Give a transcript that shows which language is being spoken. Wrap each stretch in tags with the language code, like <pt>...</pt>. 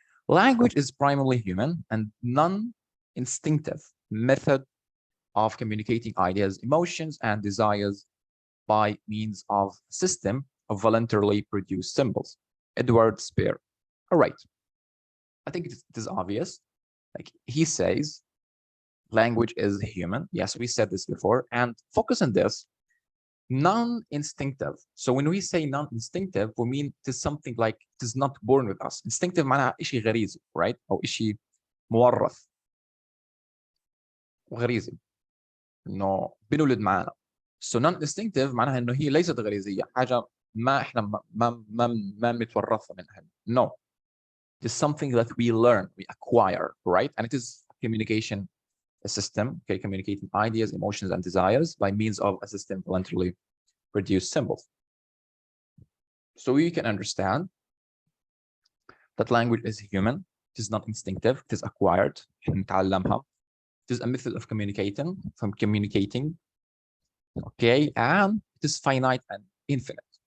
<en>Language is primarily human and non-instinctive method of communicating ideas, emotions, and desires by means of a system of voluntarily produced symbols. Edward Spear. All right. I think it is obvious. Like he says, language is human. Yes, we said this before. And focus on this, non-instinctive. So when we say non-instinctive, we mean it is something like it is not born with us.</en> <ar>Instinctive معناها إشي غريزي, right? أو إشي مورث. غريزي. إنه بنولد معنا. So non-instinctive معناها إنه هي ليست غريزية. حاجة ما إحنا ما متورثة منها.</ar> <en>No. It is something that we learn, we acquire, right? And it is communication a system, okay, communicating ideas, emotions, and desires by means of a system voluntarily produced symbols. So we can understand that language is human, it is not instinctive, it is acquired, it is a method of communicating, okay, and it is finite and infinite.</en>